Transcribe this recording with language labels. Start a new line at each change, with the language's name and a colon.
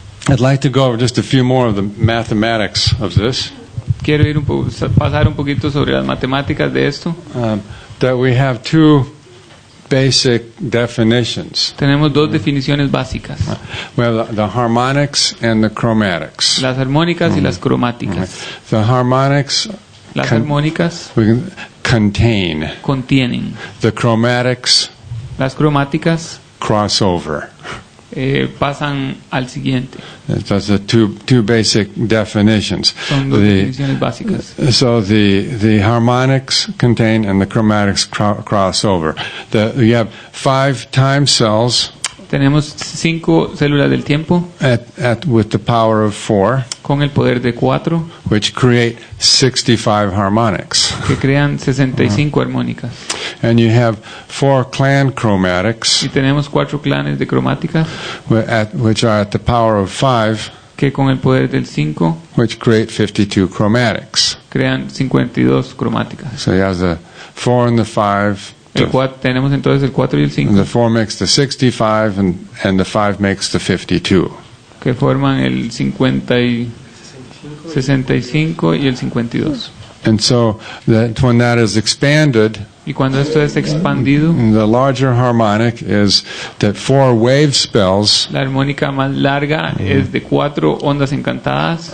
English: I'd like to go over just a few more of the mathematics of this.
Spanish: Quiero pasar un poquito sobre las matemáticas de esto.
English: That we have 2 basic definitions.
Spanish: Tenemos 2 definiciones básicas,
English: We have the harmonics and the chromatics.
Spanish: las armónicas y las cromáticas.
English: The harmonics
Spanish: Las Con- armónicas
English: we can contain.
Spanish: contienen,
English: The chromatics
Spanish: las cromáticas
English: cross over.
Spanish: pasan al siguiente.
English: Those are two basic definitions.
Spanish: Son 2 definiciones básicas.
English: So the harmonics contain and the chromatics cross over. You have 5 time cells
Spanish: Tenemos 5 células del tiempo
English: with the power of 4,
Spanish: con el poder de 4
English: which create 65 harmonics.
Spanish: que crean 65 armónicas.
English: And you have 4 clan chromatics,
Spanish: Y tenemos 4 clanes de cromáticas
English: which are at the power of 5,
Spanish: que con el poder del 5
English: which create 52 chromatics.
Spanish: crean 52 cromáticas.
English: So you have the 4 and the 5.
Spanish: Tenemos entonces el 4 y el 5
English: The 4 makes the 65, and the 5 makes the 52.
Spanish: que forman el 65 y el 52.
English: And so when that is expanded,
Spanish: Y cuando esto es expandido,
English: the larger harmonic is that 4 wave spells,
Spanish: la armónica más larga es de 4 ondas encantadas